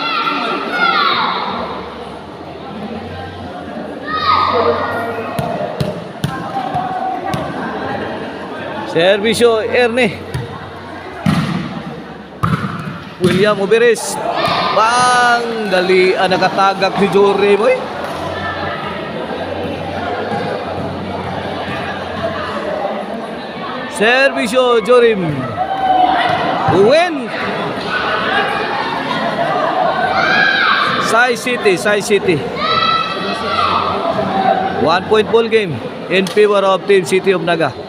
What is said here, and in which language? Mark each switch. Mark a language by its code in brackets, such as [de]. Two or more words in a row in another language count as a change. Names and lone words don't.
[bik] Servisyo Erne. William Oberes. Bang! Dali nakatagak ni Jory boy. Servisyo Jorim. Win. Sai City. [en] 1 point ball game in favor of Team City of Naga.